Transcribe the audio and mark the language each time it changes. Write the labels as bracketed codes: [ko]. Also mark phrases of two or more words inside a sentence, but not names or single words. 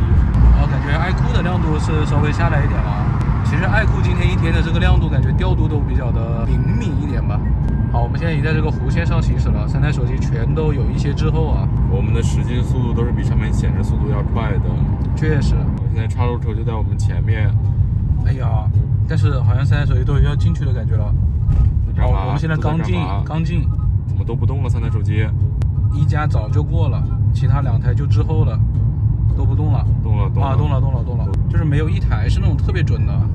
[zh] 然後感覺愛酷的亮度是稍微下來一點了。其實愛酷今天一天的這個亮度，感覺調度都比較的靈敏一點吧。好，我們現在已經在這個弧線上行駛了，3台手機全都有一些滯後啊。我們的實際速度都是比上面顯示速度要快的。確實。現在岔路口就在我們前面。哎呀，但是好像3台手機都要進去的感覺了。好，我們現在剛進。怎麼都不動了？3台手機。一加早就過了，其他2台就滯後了，都不動了。動了。就是沒有一台是那種特別準的。